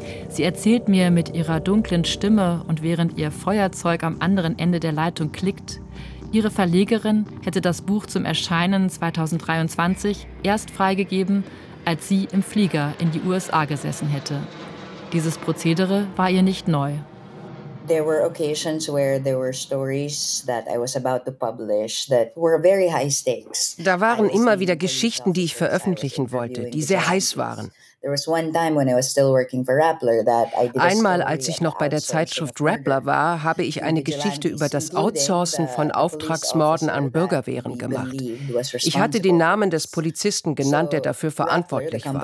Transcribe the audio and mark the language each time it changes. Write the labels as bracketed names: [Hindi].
[German] Sie erzählt mir mit ihrer dunklen Stimme und während ihr Feuerzeug am anderen Ende der Leitung klickt, ihre Verlegerin hätte das Buch zum Erscheinen 2023 erst freigegeben, als sie im Flieger in die USA gesessen hätte. Dieses Prozedere war ihr nicht neu. [English] There were occasions where there were stories that I was about to publish that were very high stakes. [German] Da waren immer wieder Geschichten, die ich veröffentlichen wollte, die sehr heiß waren. Einmal, als ich noch bei der Zeitschrift Rappler war, habe ich eine Geschichte über das Outsourcen von Auftragsmorden an Bürgerwehren gemacht. Ich hatte den Namen des Polizisten genannt, der dafür verantwortlich war.